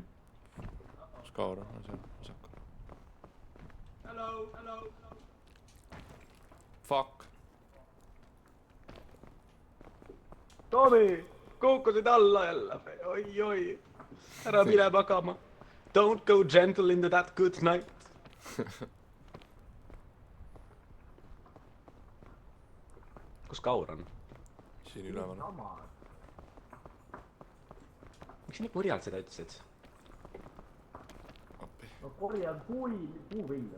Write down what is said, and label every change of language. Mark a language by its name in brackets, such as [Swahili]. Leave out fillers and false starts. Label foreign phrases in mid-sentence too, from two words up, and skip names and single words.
[Estonian] Skaur on seal vasakul. [English] Hello. Fuck. Tomi! [Estonian] Kukkusid alla jälle. Oi. Ära mine magama. [English] Don't go gentle into that good night. [Estonian] Kus Kaur on? Siin üleval. Miks nii purjalt seda ütlesid? Appi. Ma korjan puuvilju.